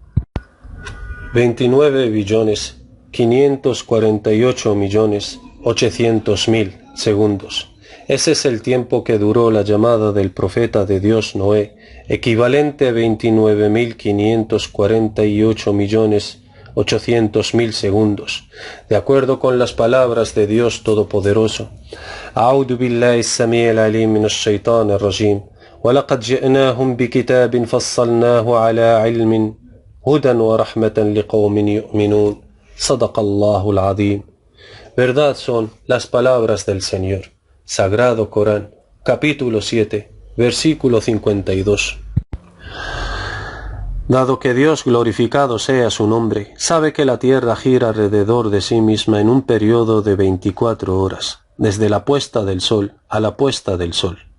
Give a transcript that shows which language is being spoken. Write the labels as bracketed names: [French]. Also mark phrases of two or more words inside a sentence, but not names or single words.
[Spanish] 29.548.800.000 segundos. Ese es el tiempo que duró la llamada del profeta de Dios Noé, equivalente a 29.548.800.000 segundos, de acuerdo con las palabras de Dios Todopoderoso. [Arabic] أعوذ بالله السميع العليم من الشيطان الرجيم. وَلَقَدْ جِئْنَاهُمْ بِكِتَابٍ فَصَّلْنَاهُ عَلَى عِلْمٍ هُدًى وَرَحْمَةً لِقَوْمٍ يُؤْمِنُونَ صدق الله العظيم. [Spanish] Verdad son las palabras del Señor. Sagrado Corán, capítulo 7, versículo 52. Dado que Dios, glorificado sea su nombre, sabe que la tierra gira alrededor de sí misma en un periodo de 24 horas, desde la puesta del sol a la puesta del sol.